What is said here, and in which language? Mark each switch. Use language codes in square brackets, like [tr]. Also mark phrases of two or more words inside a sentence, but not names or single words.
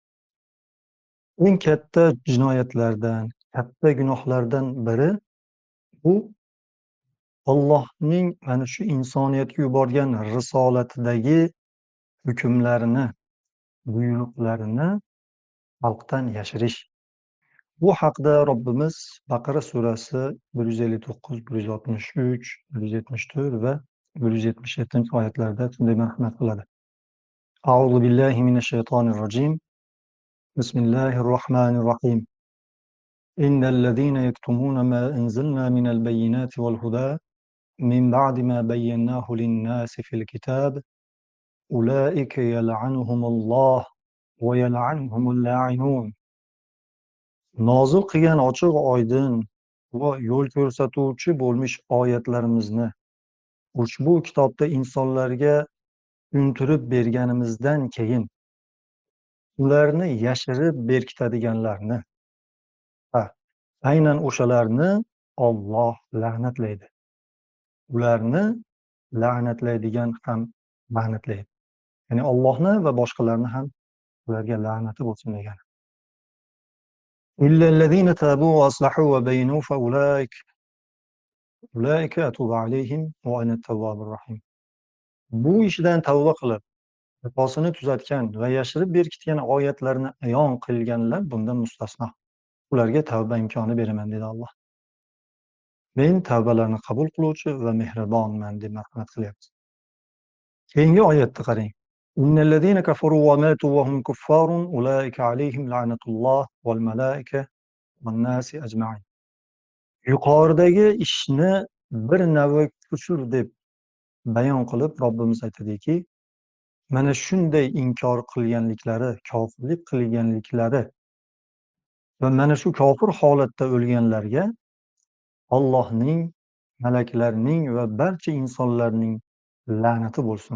[uz] Eng katta jinoyatlardan, katta gunohlardan biri bu Allohning mana shu insoniyatga yuborgan risolatidagi hukmlarini, buyruqlarini xalqdan yashirish. Bu haqda Robbimiz Baqara surasi 159, 163, 174 va 177-oyatlarda shunday marhamat qiladi. [ar] أعوذ بالله من الشيطان الرجيم. بسم الله الرحمن الرحيم. إن الذين يكتمون ما أنزلنا من البينات والهدى من بعد ما بيناه للناس في الكتاب أولئك يلعنهم الله ويلعنهم اللاعنون. [uz] Nozil qilgan ochiq oydin va yo'l ko'rsatuvchi bo'lmish oyatlarimizni ushbu kitobda insonlarga tushuntirib berganimizdan keyin ularni yashirib berkitadiganlarni, aynan o'shalarni Alloh la'natlaydi. Ularni la'natlaydigan ham la'natlaydi. Ya'ni Allohni va boshqalarni ham ularga la'nati bo'lsin degani. [ar] إلا الذين تابوا وأصلحوا وبينوا فأولئك أتوب عليهم وأنا التواب الرحيم. [uz] Bu ishidan tavba qilib, xatosini tuzatgan va yashirib berkitgan oyatlarni ayon qilganlar bundan mustasno. Ularga tavba imkoni beraman dedi Alloh. Men tavbalarni qabul qiluvchi va mehribonman deb marhamat qilyapti. Keyingi oyatni qarang. [ar] إن الذين كفروا وماتوا وهم كفار أولئك عليهم لعنة الله والملائكة والناس أجمعين. [uz] Yuqoridagi ishni bir navi kufr deb bayon qilib Robbimiz aytadiki, mana shunday inkor qilganliklari, kofirlik qilganliklari va mana shu kofir holatda o'lganlarga Allohning, malaklarning va barcha insonlarning la'nati bo'lsin.